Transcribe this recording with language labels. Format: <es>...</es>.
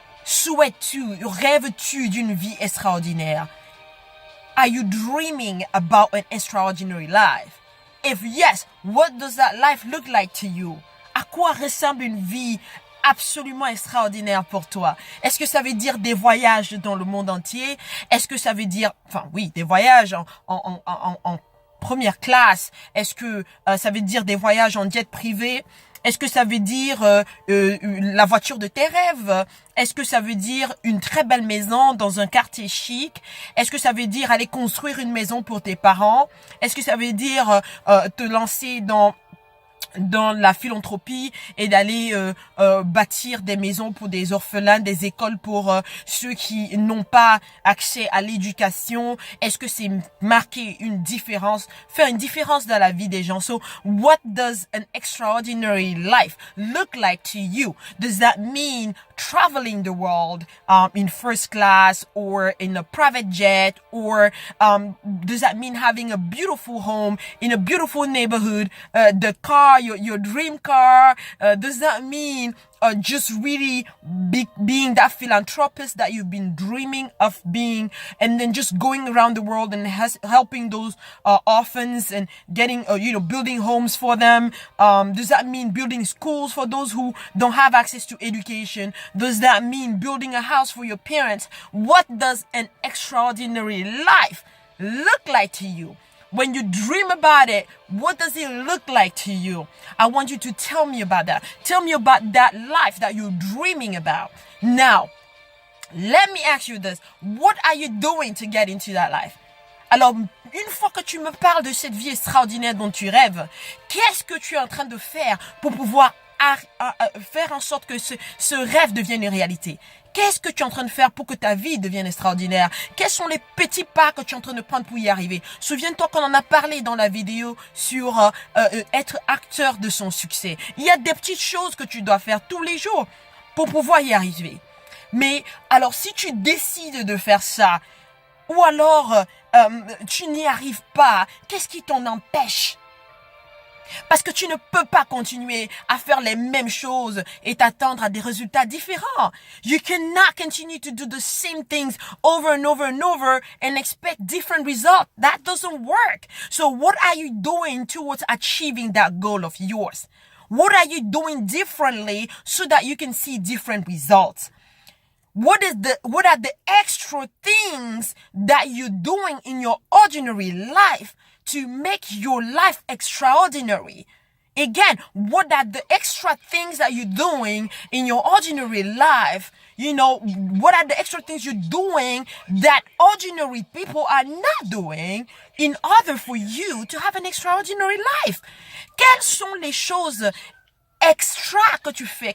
<fr>Souhaites-tu, rêves-tu d'une vie extraordinaire?</fr> <en>Are you dreaming about an extraordinary life? If yes, what does that life look like to you?</en> <fr>À quoi ressemble une vie absolument extraordinaire pour toi? Est-ce que ça veut dire des voyages dans le monde entier? Est-ce que ça veut dire, des voyages en première classe? Est-ce que ça veut dire des voyages en jet privé? Est-ce que ça veut dire la voiture de tes rêves? Est-ce que ça veut dire une très belle maison dans un quartier chic? Est-ce que ça veut dire aller construire une maison pour tes parents? Est-ce que ça veut dire te lancer dans la philanthropie et d'aller bâtir des maisons pour des orphelins, des écoles pour ceux qui n'ont pas accès à l'éducation? Est-ce que c'est marquer une différence, faire une différence dans la vie des gens?</fr> <en>So, what does an extraordinary life look like to you? Does that mean traveling the world in first class or in a private jet? Or does that mean having a beautiful home in a beautiful neighborhood, the car, your dream car? Does that mean just really being that philanthropist that you've been dreaming of being, and then just going around the world and helping those orphans and getting building homes for them? Does that mean building schools for those who don't have access to education? Does that mean building a house for your parents? What does an extraordinary life look like to you? When you dream about it, what does it look like to you? I want you to tell me about that. Tell me about that life that you're dreaming about. Now, let me ask you this. What are you doing to get into that life?</en> <fr>Alors, une fois que tu me parles de cette vie extraordinaire dont tu rêves, qu'est-ce que tu es en train de faire pour pouvoir faire en sorte que ce rêve devienne une réalité? Qu'est-ce que tu es en train de faire pour que ta vie devienne extraordinaire? Quels sont les petits pas que tu es en train de prendre pour y arriver? Souviens-toi qu'on en a parlé dans la vidéo sur être acteur de son succès. Il y a des petites choses que tu dois faire tous les jours pour pouvoir y arriver. Mais alors, si tu décides de faire ça, ou alors tu n'y arrives pas, qu'est-ce qui t'en empêche? Parce que tu ne peux pas continuer à faire les mêmes choses et t'attendre à des résultats différents.</fr> <en>You cannot continue to do the same things over and over and over and expect different results. That doesn't work. So what are you doing towards achieving that goal of yours? What are you doing differently so that you can see different results? What are the extra things that you're doing in your ordinary life to make your life extraordinary? Again, what are the extra things that you're doing in your ordinary life? You know, what are the extra things you're doing that ordinary people are not doing in order for you to have an extraordinary life?</en> <fr>Quelles sont les choses extra que tu fais?</fr>